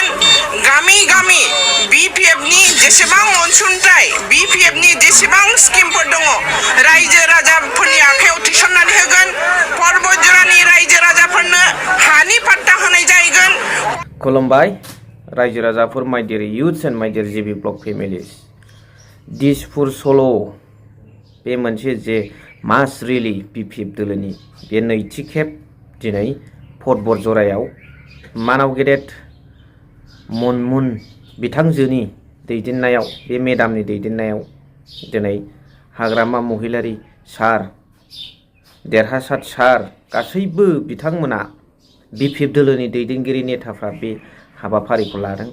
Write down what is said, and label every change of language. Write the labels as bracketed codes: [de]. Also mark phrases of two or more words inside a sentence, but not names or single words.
[brx] गामि गामि BPFनि जेसेबां अनसुंथाइ BPFनि जेसेबां स्किमफोर दङ रायजो राजाफोरनि आखायाव थिसननानै होगोन। पर्बतजरानि रायजो राजाफोरनो हानि पाट्टा होनाय जागोन। खुलुमबाय रायजो राजाफोर, [en] my dear youths and my dear GB blog families। [brx] दिसपुर सल' बे मोनसे जे [en] mass rally [brx] BPF दोलोनि बे नैथि खेब दिनै पर्बतजरायाव मानाव गेदेर मनमुन बिथांजोनि दैदेननायाव बे मेदामनि दैदेननायाव दिनै हाग्रामा महिलारि सार, देरहासार सार गासैबो बिथांमोना BPF दोलोनि दैदेनगिरि नेताफ्रा बे हाबाफारिखौ लादों।